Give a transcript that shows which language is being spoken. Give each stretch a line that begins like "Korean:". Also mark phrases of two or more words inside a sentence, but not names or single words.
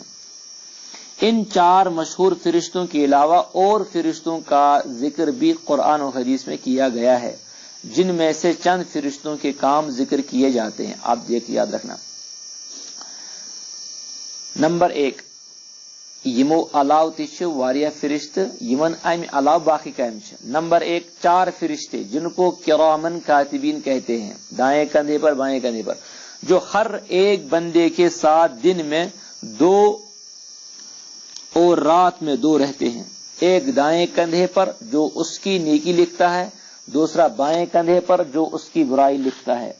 Urdu: ان 4 مشہور فرشتوں کے علاوہ اور فرشتوں کا ذکر بھی قرآن و حدیث میں کیا گیا ہے، جن میں سے چند فرشتوں کے کام ذکر کیے جاتے ہیں، آپ دیکھ یاد رکھنا۔ نمبر 1،
Kashmiri: یمو علاوہ تہ چھ واریاہ فرشت یمن امہ علاوہ باقی کام چھ۔
Urdu: نمبر 1، 4 فرشتے جن کو کرامن کاتبین کہتے ہیں، دائیں کندھے پر بائیں کندھے پر، جو ہر ایک بندے کے ساتھ دن میں 2 اور رات میں 2 رہتے ہیں۔ ایک دائیں کندھے پر جو اس کی نیکی لکھتا ہے، دوسرا بائیں کندھے پر جو اس کی برائی لکھتا ہے۔